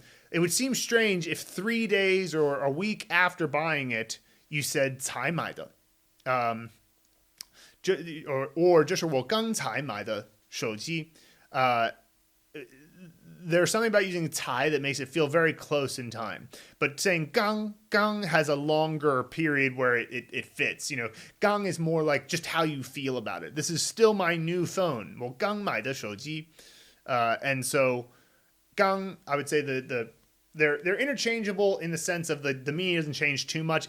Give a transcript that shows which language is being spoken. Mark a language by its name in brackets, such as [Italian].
[English] It would seem strange if 3 days or a week after buying it, you said [Chinese] 才买的. [English] Or [Chinese] 这是我刚才买的手机. [English] There's something about using 才 that makes it feel very close in time. But saying 刚 has a longer period where it fits. 刚 is more like just how you feel about it. This is still my new phone. [Chinese] 我刚买的手机. [English] And so 刚, I would say they're interchangeable in the sense of the meaning doesn't change too much.